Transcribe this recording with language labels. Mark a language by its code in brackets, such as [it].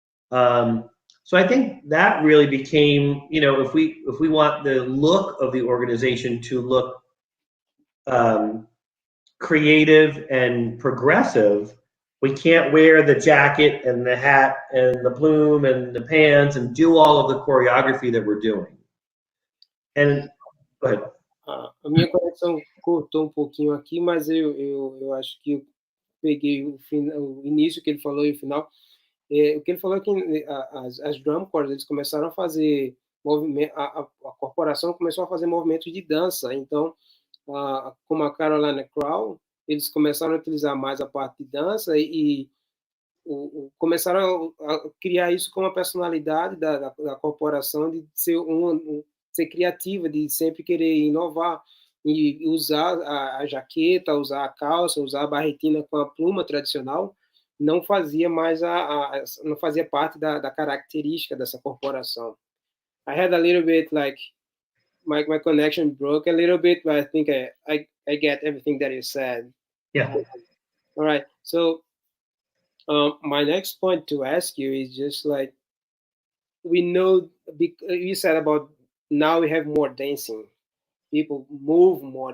[en] So I think that really became, if we want the look of the organization to look creative and progressive, we can't wear the jacket and the hat and the plume and the pants and do all of the choreography that we're doing. And go ahead. [pt] A minha conexão cortou um pouquinho aqui, mas eu acho que eu peguei o início que ele falou e o final. O que ele falou é que as drum corps, eles começaram a fazer movimento, a corporação começou a fazer movimentos de dança. Então, como a Carolina Crown, eles começaram a utilizar mais a parte de dança e começaram a criar isso como uma personalidade da corporação, de ser criativa, de sempre querer inovar e usar a jaqueta, usar a calça, usar a barretina com a pluma tradicional, não fazia mais não fazia parte da característica dessa corporação. [en] I had a little bit like my connection broke a little bit, but I think I get everything that you said. Yeah. All right. So my next point to ask you is just like, we know, you said about now we have more dancing, people move more.